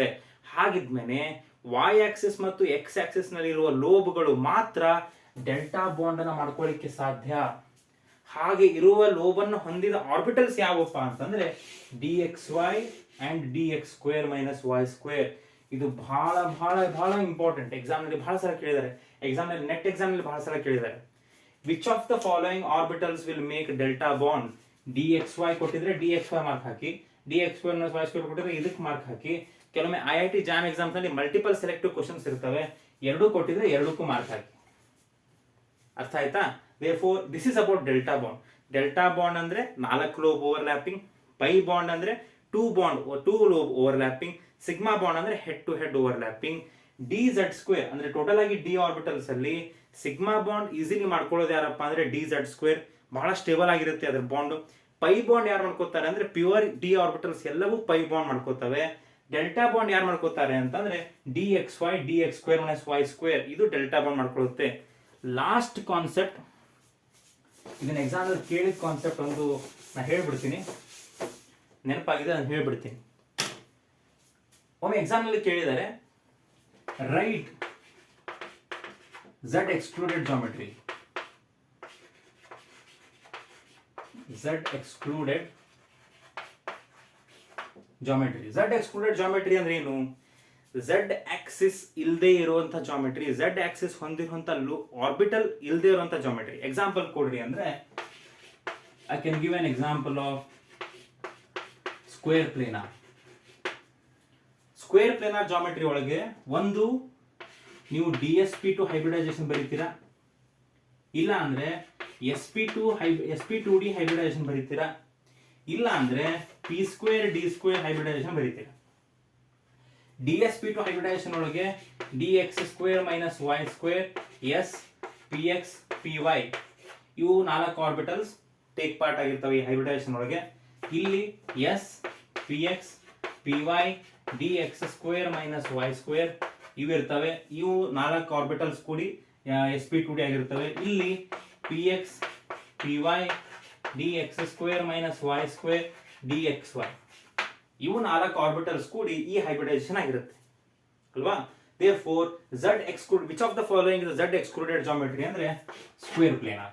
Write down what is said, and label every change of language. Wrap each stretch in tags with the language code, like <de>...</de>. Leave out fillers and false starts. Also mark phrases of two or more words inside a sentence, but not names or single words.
<kn>ಹಾಗಿದ್ಮೇಲೆ</kn> <en>Y axis</en> <kn>ಮತ್ತು</kn> <en>X axis</en> <kn>ನಲ್ಲಿ ಇರುವ ಲೋಬ್ಗಳು ಮಾತ್ರ</kn> <en>delta bond</en> <kn>ಅನ್ನ ಮಾಡ್ಕೊಳ್ಳಿಕ್ಕೆ ಸಾಧ್ಯ. ಹಾಗೆ ಇರುವ ಲೋಬ್ ಅನ್ನು ಹೊಂದಿದ ಆರ್ಬಿಟಲ್ಸ್ ಯಾವಪ್ಪ ಅಂತಂದ್ರೆ</kn> <en>dxy and dx square minus y square.</en> <kn>ಇದು ಬಹಳ ಬಹಳ ಬಹಳ ಇಂಪಾರ್ಟೆಂಟ್. ಎಕ್ಸಾಮ್ ನಲ್ಲಿ ಬಹಳ ಸಲ ಕೇಳಿದ್ದಾರೆ, ಎಕ್ಸಾಮ್ ನಲ್ಲಿ ನೆಟ್ ಎಕ್ಸಾಮ್ ನಲ್ಲಿ ಬಹಳ ಸಲ ಕೇಳಿದ್ದಾರೆ.</kn> <en>Which of the following orbitals will make delta bond?</en> <kn>dxy ಕೊಟ್ಟಿದ್ರೆ dxy ಮಾರ್ಕ್ ಹಾಕಿ,</kn> <en>dx square minus y square</en> <kn>ಕೊಟ್ಟಿದ್ರೆ ಇದಕ್ಕೆ ಮಾರ್ಕ್ ಹಾಕಿ, ಕೆಲವೊಮ್ಮೆ IIT JAM ಎಕ್ಸಾಮ್ಸ್ ನಲ್ಲಿ</kn> <en>multiple selective questions</en> <kn>ಇರ್ತವೆ, ಎರಡೂ ಕೊಟ್ಟಿದ್ರೆ ಎರಡಕ್ಕೂ ಮಾರ್ಕ್ ಹಾಕಿ. ಅರ್ಥ ಆಯ್ತಾ?</kn> <en>therefore this is about delta bond. delta bond</en> <kn>ಅಂದ್ರೆ</kn> <en>4 lobe overlapping, pi bond</en> <kn>ಅಂದ್ರೆ</kn> <en>2 lobe overlapping, sigma bond</en> <kn>ಅಂದ್ರೆ</kn> <en>head to head overlapping.</en> <kn>DZ² ಅಂದ್ರೆ ಟೋಟಲ್ ಆಗಿ</kn> <en>d orbitals</en> <kn>ಅಲ್ಲಿ</kn> <en>sigma bond easily</en> <kn>ಮಾಡ್ಕೊಳ್ಳೋದು ಯಾರಪ್ಪ ಅಂದ್ರೆ DZ², ಬಹಳ ಸ್ಟೇಬಲ್ ಆಗಿರುತ್ತೆ ಅದ್ರ ಬಾಂಡ್.</kn> <en>pi bond</en> <kn>ಯಾರು ಮಾಡ್ಕೋತಾರೆ ಅಂದ್ರೆ</kn> <en>pure d orbitals</en> <kn>ಎಲ್ಲವೂ</kn> <en>pi bond</en> <kn>ಮಾಡ್ಕೋತವೆ.</kn> <en>delta bond</en> <kn>ಯಾರು ಮಾಡ್ಕೋತಾರೆ ಅಂತಂದ್ರೆ DXY DX² - Y², ಇದು</kn> <en>delta bond</en> <kn>ಮಾಡ್ಕೊಳ್ಳುತ್ತೆ.</kn> <en>last concept,</en> <kn>ಇದನ್ನ ಎಕ್ಸಾಮ್ ಅಲ್ಲಿ ಕೇಳಿದ ಕಾನ್ಸೆಪ್ಟ್ ಒಂದು ನಾ ಹೇಳ್ಬಿಡ್ತೀನಿ, ನೆನಪಾಗಿದೆ ನಾನು ಹೇಳ್ಬಿಡ್ತೀನಿ. ಒಮ್ಮೆ ಎಕ್ಸಾಮ್ ನಲ್ಲಿ ಕೇಳಿದ್ದಾರೆ,</kn> <en>write Z excluded geometry. Z excluded geometry</en> <kn>ಅಂದ್ರೆ ಏನು?</kn> <en>Z axis</en> <kn>ಇಲ್ಲದೆ ಇರುವಂತ ಜಾಮೆಟ್ರಿ,</kn> <en>Z axis</en> <kn>ಹೊಂದಿರುವಂತ ಆರ್ಬಿಟಲ್ ಇಲ್ಲದೆ ಇರುವಂತ ಜಾಮೆಟ್ರಿ. ಎಕ್ಸಾಂಪಲ್ ಕೊಡ್ರಿ ಅಂದ್ರೆ</kn> <en>I can give an example of square planar. square planar geometry</en> <kn>ಒಳಗೆ ಒಂದು ನೀವು</kn> <en>DSP2 hybridisation</en> <kn>ಬರೀತೀರಾ, ಇಲ್ಲ ಅಂದ್ರೆ</kn> <en>sp2d hybridisation</en> <kn>ಬರೀತೀರಾ, ಇಲ್ಲ ಅಂದ್ರೆ</kn> <en>p² d² hybridisation</en> <kn>ಬರೀತೀರಾ.</kn> <en>DSP2 hybridisation</en> <kn>ಒಳಗೆ dx² - y² s px py ಇವು</kn> <en>4 orbitals take part</en> <kn>ಆಗಿರ್ತವೆ ಈ ಹೈಬ್ರಿಡೈಸೇಷನ್ ಒಳಗೆ. ಇಲ್ಲಿ s px py dx² - y² ಇವು ಇರ್ತವೆ. ಇವು 4 ಆರ್ಬಿಟಲ್ಸ್ ಕೂಡಿ sp2d ಆಗಿರ್ತವೆ. ಇಲ್ಲಿ px py dx² - y² dxy ಇವು 4 ಆರ್ಬಿಟಲ್ಸ್ ಕೂಡಿ ಈ ಹೈಬ್ರಿಡೈಸೇಷನ್ ಆಗಿರುತ್ತೆ ಅಲ್ವಾ?</kn> <en>therefore Z excluded, which of the following is Z excluded geometry ಅಂದ್ರೆ square planar.</en>